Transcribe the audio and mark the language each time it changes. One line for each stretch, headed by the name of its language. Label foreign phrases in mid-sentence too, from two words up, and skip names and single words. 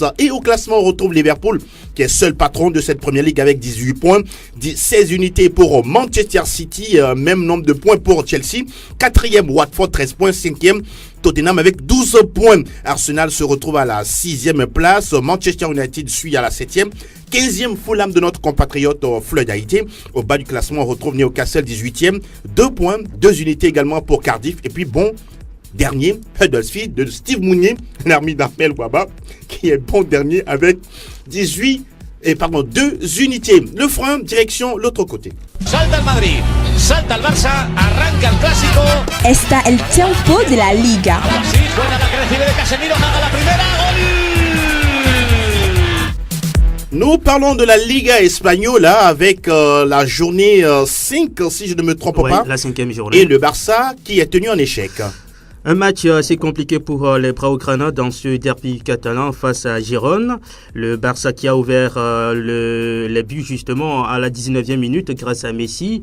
French: Et au classement, on retrouve Liverpool qui est seul patron de cette première ligue avec 18 points. 16 unités pour Manchester City. Même nombre de points pour Chelsea. 4e Watford, 13 points. 5e Tottenham avec 12 points. Arsenal se retrouve à la 6e place. Manchester United suit à la 7e. 15e Fulham de notre compatriote Floyd Haïté. Au bas du classement, on retrouve Newcastle 18e. 2 points, 2 unités également pour Cardiff. Et puis bon, dernier, Huddersfield de Steve Mounier, l'armée d'Ahmed Waba, qui est bon dernier avec 2 unités. Le frein, direction l'autre côté.
Spanish: Salta el Madrid, salta el Barça, arranca el Clásico. Está el tiempo de la Liga. Sí, buena la que recibe de Casemiro, haga la primera, gol.
French: Nous parlons de la Liga Española avec la journée 5, si je ne me trompe pas. La 5e journée. Et le Barça qui est tenu en échec. Un match assez compliqué pour les Blaugrana dans ce derby catalan face à Gérone. Le Barça qui a ouvert les buts justement à la 19e minute grâce à Messi.